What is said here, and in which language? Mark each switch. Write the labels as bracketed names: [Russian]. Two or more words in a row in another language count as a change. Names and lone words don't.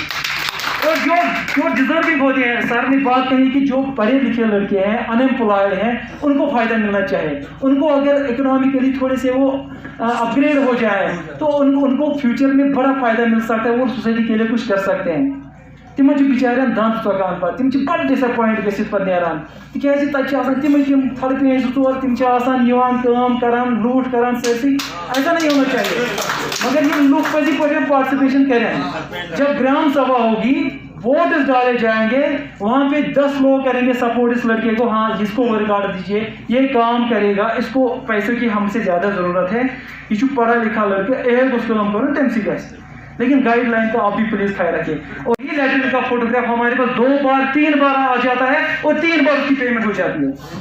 [Urdu] اور جو ڈیزرونگ ہوتے ہیں, سر نے بات کہی کہ جو پڑھے لکھے لڑکے ہیں, ان امپلائڈ ہیں, ان کو فائدہ ملنا چاہیے. ان کو اگر اکنامکلی تھوڑے سے وہ اپ گریڈ ہو جائے تو ان کو فیوچر میں بڑا فائدہ مل سکتا ہے, اور سوسائٹی کے لیے کچھ کر سکتے ہیں. [Kashmiri] تم بچارن دند ژۄکان پتہٕ, تم بڑ ڈساپوینٹ گٔژھِتھ پتہٕ نیران, تِکیازِ تتہِ چھِ آسان تِمے تِم تھلہٕ 2-4 تِم چھِ آسان یِوان کٲم کران, لوٗٹ کران سٲرسٕے. [Urdu] ایسا نہیں ہونا چاہیے. مگر یہ لوگ [Kashmiri] پزی پٲٹھۍ [Urdu] پارٹیسپیشن کریں. جب گرام سبھا ہوگی, ووٹس ڈالے جائیں گے, وہاں پہ 10 لوگ کریں گے سپورٹ اس لڑکے کو, ہاں جس کو ورک آرڈر دیجیے, یہ کام کرے گا, اس کو پیسوں کی ہم سے زیادہ ضرورت ہے, یہ پڑھا لکھا لڑکا, ایک اس کام کرو تم سی گھر. لیکن گائیڈ لائن کا آپ بھی پلیز خیال رکھیے. اور یہ لیٹرین کا فوٹوگراف ہمارے پاس 2 بار 3 بار آ جاتا ہے اور 3 بار اس کی پیمنٹ ہو جاتی ہے.